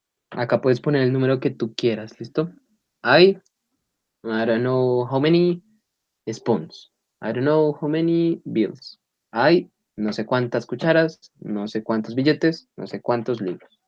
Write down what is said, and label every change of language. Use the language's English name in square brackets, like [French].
[Spanish] Acá puedes poner el número que tú quieras, ¿listo? [English] I don't know how many spoons. I don't know how many bills. [Spanish] Hay no sé cuántas cucharas, no sé cuántos billetes, no sé cuántos libros.